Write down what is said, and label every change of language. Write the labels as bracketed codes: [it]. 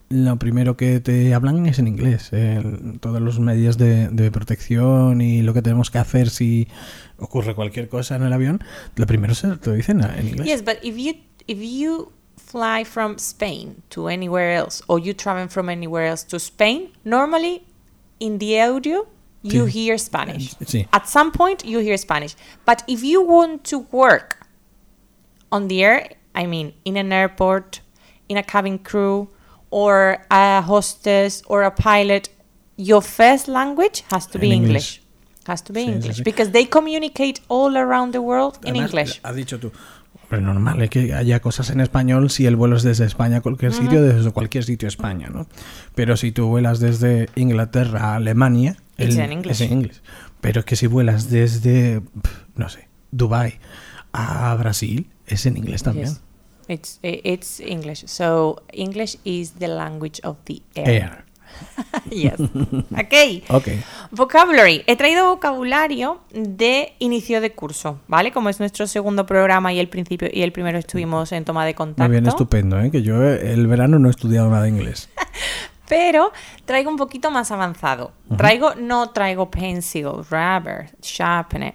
[es] Lo primero que te hablan es en inglés. Todas las medidas de protección y lo que tenemos que hacer si ocurre cualquier cosa en el avión, lo primero se te dicen en inglés. [en] Yes, but if you fly from Spain to anywhere else, or you travel from anywhere else to Spain, normally in the audio you [es] sí. [en] hear Spanish. [es] Sí. [en] At some point you hear Spanish. But if you want to work on the air, I mean in an airport, in a cabin crew, or a hostess or a pilot, your first language has to be English. Has to be [es] sí, [en] English. [es] Sí, sí. [en] Because they communicate all around the world in English. [es] Has dicho tú. Pero normal es que haya cosas en español si el vuelo es desde España a cualquier mm-hmm. sitio, desde cualquier sitio a España, ¿no? Pero si tú vuelas desde Inglaterra a Alemania, es en inglés. Pero es que si vuelas desde, no sé, Dubai a Brasil, es en inglés también. [en] Yes. It's English. So English is the language of the air. Air. Yes. Okay. Okay. Vocabulary. [es] He traído vocabulario de inicio de curso, ¿vale? Como es nuestro segundo programa y el primero estuvimos en toma de contacto. Muy bien, estupendo, ¿eh? Que yo el verano no he estudiado nada de inglés. Pero traigo un poquito más avanzado. Traigo, uh-huh. No traigo pencil, rubber, sharpener.